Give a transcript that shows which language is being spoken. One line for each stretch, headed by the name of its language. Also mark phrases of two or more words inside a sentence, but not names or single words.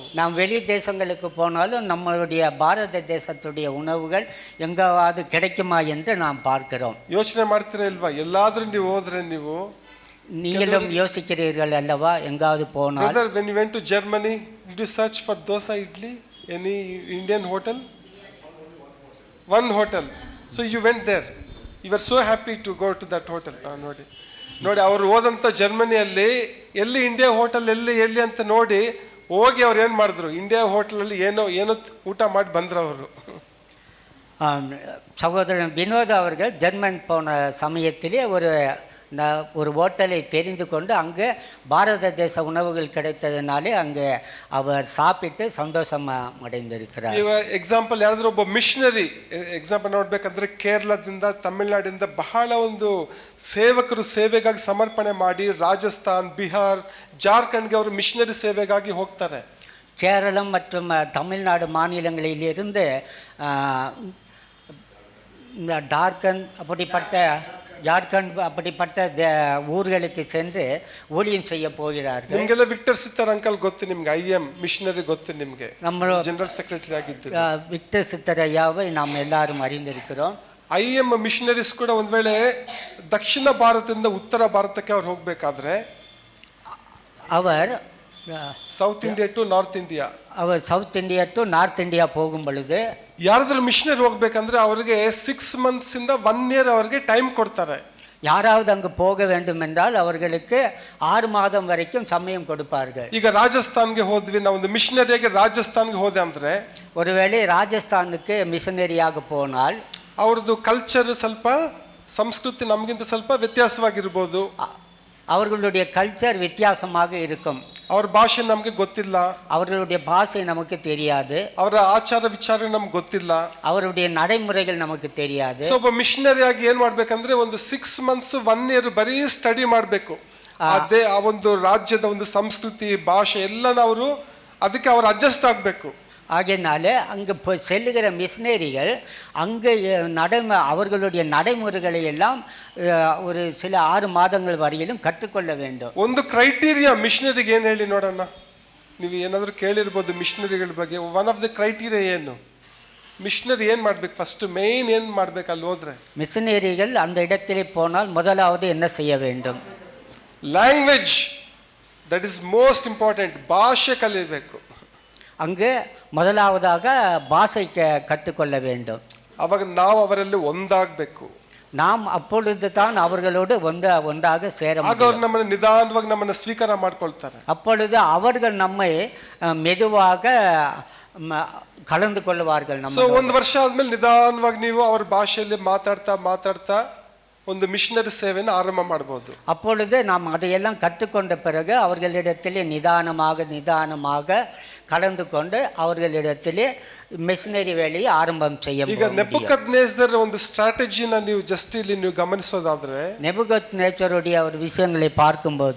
Tamil: நாம் வெளி தேசங்களுக்கு போனாலும் நம்மளுடைய பாரத தேசத்துடைய உணவுகள் எங்காவது கிடைக்குமா என்று நாம் பார்க்கிறோம்.
Kannada: ಯೋಚನೆ ಮಾಡ್ತೀರಾ ಇಲ್ವಾ? ಎಲ್ಲಾದ್ರೂ ನೀವು ಹೋದ್ರೆ
Tamil: நீங்களும் யோசிக்கிறீர்கள் அல்லவா? எங்காவது போனால்
English: brother, when you went to Germany, did you search for dosa idli, any Indian hotel? One hotel. So you went there. You were so happy to go to that hotel.
Kannada: ನೋಡಿ ಅವರು ಹೋದಂಥ ಜರ್ಮನಿಯಲ್ಲಿ ಎಲ್ಲಿ ಇಂಡಿಯಾ ಹೋಟೆಲ್ ಎಲ್ಲಿ ಅಂತ ನೋಡಿ ಹೋಗಿ ಅವ್ರು ಏನು ಮಾಡಿದ್ರು, ಇಂಡಿಯಾ ಹೋಟೆಲಲ್ಲಿ ಏನೋ ಊಟ ಮಾಡಿ ಬಂದ್ರು ಅವರು.
Tamil: சகோதரன் வினோத் அவர்கள் ஜெர்மன் போன சமயத்திலே ஒரு ஒரு ஹோட்டலை தெரிந்து கொண்டு அங்கே பாரத தேச உணவுகள் கிடைத்ததுனாலே அங்கே அவர் சாப்பிட்டு ಸಂತೋಷ ಅடைந்திருக்கிறார்.
Kannada: ಇವಾಗ ಎಕ್ಸಾಂಪಲ್ ಯಾರಾದ್ರೂ ಒಬ್ಬ
English: missionary example
Kannada: ನೋಡ್ಬೇಕಂದ್ರೆ ಕೇರಳದಿಂದ ತಮಿಳುನಾಡಿಂದ ಬಹಳ ಒಂದು ಸೇವಕರು ಸೇವೆಗಾಗಿ ಸಮರ್ಪಣೆ ಮಾಡಿ ರಾಜಸ್ಥಾನ್, ಬಿಹಾರ್, ಜಾರ್ಖಂಡ್ಗೆ ಅವರು ಮಿಷನರಿ ಸೇವೆಗಾಗಿ ಹೋಗ್ತಾರೆ.
Tamil: கேரளம் மற்றும் தமிழ்நாடு மாநிலங்களிலிருந்து இந்த ஜார்க்கண்ட் அப்படிப்பட்ட ஊர்களுக்கு சென்று ஊழியம் செய்ய போகிறார்கள்.
Kannada: ನಿಮಗೆಲ್ಲ ವಿಕ್ಟರ್ ಸಿತ್ತರ್ ಅಂಕಲ್ ಗೊತ್ತು ನಿಮ್ಗೆ, IM ಮಿಷನರಿ ಗೊತ್ತು ನಿಮ್ಗೆ,
Tamil: நம்ம
English: general secretary
Kannada: ಆಗಿದ್ದು.
Tamil: விக்டர் சித்தர் ஐயாவை நாம் எல்லாரும் அறிந்திருக்கிறோம்.
Kannada: IM ಮಿಷನರೀಸ್ ಕೂಡ ಒಂದ್ ವೇಳೆ ದಕ್ಷಿಣ ಭಾರತದಿಂದ ಉತ್ತರ ಭಾರತಕ್ಕೆ ಅವ್ರು ಹೋಗ್ಬೇಕಾದ್ರೆ
Tamil: அவர்
English: South India to North India,
Tamil: அவர்
English: South India to North India
Tamil: போகும் பொழுது
Kannada: ಯಾರಾದ್ರೂ ಮಿಷನರಿ ಹೋಗ್ಬೇಕಂದ್ರೆ ಅವ್ರಿಗೆ 6 months ಇಂದ 1 year ಅವ್ರಿಗೆ ಟೈಮ್ ಕೊಡ್ತಾರೆ.
Tamil: யாராவது அங்கு போக வேண்டும் என்றால் அவர்களுக்கு 6 மாதம் வரைக்கும் சமயம் கொடுப்பார்கள்.
Kannada: ಈಗ ರಾಜಸ್ಥಾನ್ಗೆ ಹೋದ್ವಿ, ನಾವು ಒಂದು ಮಿಷನರಿಯಾಗಿ ರಾಜಸ್ಥಾನ್ಗೆ ಹೋದೆ ಅಂದ್ರೆ
Tamil: ஒருவேளை ராஜஸ்தானுக்கு மிஷனரியாக போனால்
Kannada: ಅವ್ರದ್ದು ಕಲ್ಚರ್ ಸ್ವಲ್ಪ, ಸಂಸ್ಕೃತಿ ನಮಗಿಂತ ಸ್ವಲ್ಪ ವ್ಯತ್ಯಾಸವಾಗಿರ್ಬೋದು,
Tamil: அவர்களுடைய கல்ச்சர் வித்தியாசமாக இருக்கும்.
Kannada: ಅವ್ರ ಭಾಷೆ ನಮ್ಗೆ ಗೊತ್ತಿಲ್ಲ,
Tamil: அவர்களுடைய பாஷை நமக்கு தெரியாது,
Kannada: ಅವರ ಆಚಾರ ವಿಚಾರ ನಮ್ಗೆ ಗೊತ್ತಿಲ್ಲ,
Tamil: அவருடைய நடைமுறைகள் நமக்கு தெரியாது.
Kannada: ಸೊ ಒಬ್ಬ ಮಿಷನರಿ ಆಗಿ ಏನ್ ಮಾಡ್ಬೇಕಂದ್ರೆ ಒಂದು 6 months 1 year ಬರೀ ಸ್ಟಡಿ ಮಾಡ್ಬೇಕು. ಅದೇ ಆ ಒಂದು ರಾಜ್ಯದ ಒಂದು ಸಂಸ್ಕೃತಿ, ಭಾಷೆ ಎಲ್ಲನ ಅವರು ಅದಕ್ಕೆ ಅವ್ರು ಅಡ್ಜಸ್ಟ್ ಆಗ್ಬೇಕು.
Tamil: ஆகையினால அங்கு செல்லுகிற மிஷினரிகள் அங்கு அவர்களுடைய நடைமுறைகளை எல்லாம் ஒரு சில 6 மாதங்கள் வரையிலும் ಕற்றுಕೊಳ್ಳ வேண்டும்.
Kannada: ಒಂದು ಕ್ರೈಟೀರಿಯಾ ಮಿಷನರಿಗೆ ಏನು ಹೇಳಿ ನೋಡೋಣ. ನೀವು ಏನಾದರೂ ಕೇಳಿರ್ಬೋದು ಮಿಷನರಿಗಳ ಬಗ್ಗೆ.
English: one of the criteria
Kannada: ಏನು? ಮಿಷನರಿ ಏನು ಮಾಡ್ಬೇಕು?
English: first main
Kannada: ಏನು ಮಾಡ್ಬೇಕು ಅಲ್ಲಿ ಹೋದ್ರೆ?
Tamil: மிஷினரிகள் அந்த இடத்திலே போனால் முதலாவது என்ன செய்ய வேண்டும்?
English: Language, that is most important.
Kannada: ಭಾಷೆ ಕಲಿಬೇಕು.
Tamil: அங்கு முதலாவதாக பாஷை கற்றுக்கொள்ள வேண்டும்.
Kannada: ಅವಾಗ ನಾವು ಅವರಲ್ಲಿ ಒಂದಾಗಬೇಕು.
Tamil: நாம் அப்பொழுது தான் அவர்களோடு ஒன்றாக சேர முடியும்.
Kannada: ಆಗ ಅವರು ನಮ್ಮನ್ನು ನಿಧಾನವಾಗಿ ನಮ್ಮನ್ನು ಸ್ವೀಕಾರ ಮಾಡ್ಕೊಳ್ತಾರೆ.
Tamil: அப்பொழுது அவர்கள் நம்மை மெதுவாக கலந்து கொள்வார்கள்.
Kannada: ಸೊ ಒಂದು ವರ್ಷ ಆದ್ಮೇಲೆ ನಿಧಾನವಾಗಿ ನೀವು ಅವ್ರ ಭಾಷೆಯಲ್ಲಿ ಮಾತಾಡ್ತಾ ಒಂದು ಮಿಷನರಿ ಸೇವೆಯನ್ನು ಆರಂಭ ಮಾಡಬಹುದು.
Tamil: அப்பொழுது நாம் அதையெல்லாம் கற்றுக்கொண்ட பிறகு அவர்களிடத்திலே நிதானமாக கலந்து கொண்டு அவர்களிடத்திலே ಮಿಷನರಿ வேலையை ஆரம்பம் செய்ய முடியும்.
Kannada: ಈಗ ನೆಬೂಕದ್ನೆಚ್ಚರ್ ಒಂದು ಸ್ಟ್ರಾಟಜಿನ ನೀವು ಜಸ್ಟ್ ಇಲ್ಲಿ ನೀವು ಗಮನಿಸೋದಾದ್ರೆ,
Tamil: ನೆಬೂಕದ್ನೆಚ್ಚರುடைய ஒரு விஷயங்களை பார்க்கும்போது